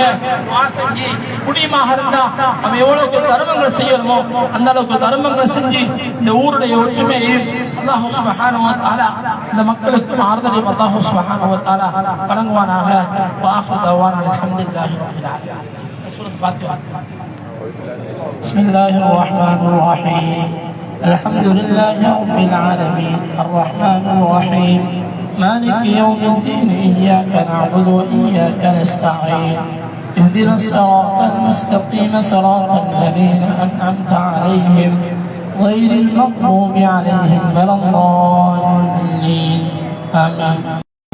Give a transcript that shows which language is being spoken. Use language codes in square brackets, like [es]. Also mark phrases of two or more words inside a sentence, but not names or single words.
[ta] துஆ செஞ்சு குடியமாக இருந்தா நம்ம எவ்வளவுக்கு தர்மங்கள் செய்யணுமோ அந்த அளவுக்கு தர்மங்கள் செஞ்சு இந்த ஊருடைய ஒற்றுமையை அல்லாஹ் [ar] سبحانه وتعالى [ta] இந்த மக்களுக்கு ஆறுதலையும் அல்லாஹ் [ar] سبحانه وتعالى [ta] வழங்குவானாக. [ar] وآخر دعوانا الحمد لله رب العالمين. [ta] சூரத் ஃபாத்திஹா. [ar] بسم الله الرحمن الرحيم. الحمد لله رب العالمين الرحمن الرحيم مالك يوم الدين إياك نعبد وإياك نستعين اهدنا الصراط المستقيم صراط الذين أنعمت عليهم غير المغضوب عليهم ولا الضالين آمين.